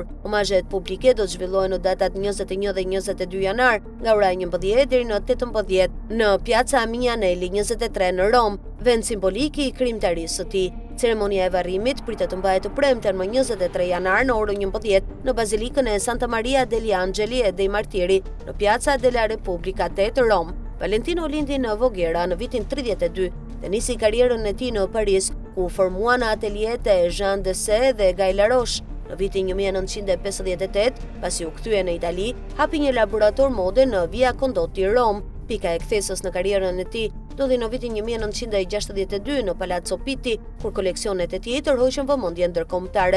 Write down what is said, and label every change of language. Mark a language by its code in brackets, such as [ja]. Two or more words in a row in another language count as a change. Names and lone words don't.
[sq] Omazhet publike do të zhvillohen në datat 21 dhe 22 janar, nga ora 11 deri në 18 në Piazza Mignanelli 23 në Rom, vend simbolik i krijimtarisë së tij. Ceremonia e varrimit pritet të mbahet të premten më 23 janar në orën 11 në Bazilikën e Santa Maria degli Angeli e dei Martiri në Piazza della Repubblica 8 Rom. Valentino lindi në Voghera në vitin 32 dhe nisi karrierën e tij në Paris, ku u formua në atelieret e Jean Dessay dhe Guy Laroche. Në vitin 1958, pasi u kthye në Itali, hapi një laborator mode në Via Condotti Rom. Pika e kthesës në karrierën e tij ndodhi në vitin 1962 në Palazzo Pitti, kur koleksionet e tij tërhoqën vëmendjen ndërkombëtare.